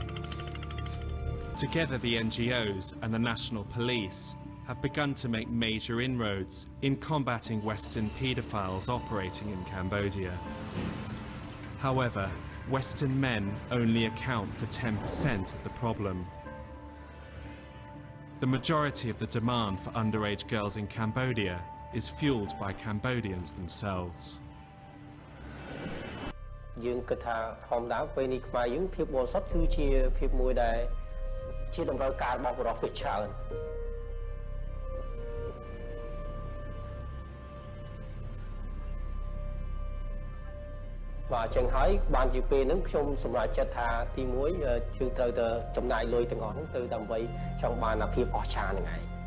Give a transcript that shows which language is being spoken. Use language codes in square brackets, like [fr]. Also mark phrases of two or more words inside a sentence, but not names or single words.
[en] Together, the NGOs and the national police have begun to make major inroads in combating Western paedophiles operating in Cambodia. However, Western men only account for 10% of the problem. The majority of the demand for underage girls in Cambodia is fueled by Cambodians themselves. [km] យើងគិតថាធម្មតាពេលនេះខ្មែរយើងភាពបរិសុទ្ធគឺជាភាពមួយដែលជាតម្រូវការរបស់បុរសភាគច្រើនបាទអញ្ចឹងហើយបានជាពេលហ្នឹងខ្ញុំសម្រេចចិត្តថាទី1យើងត្រូវទៅចំណាយលុយទាំងអស់ហ្នឹងទៅដើម្បីចង់បានភាពអស្ចារ្យហ្នឹងឯង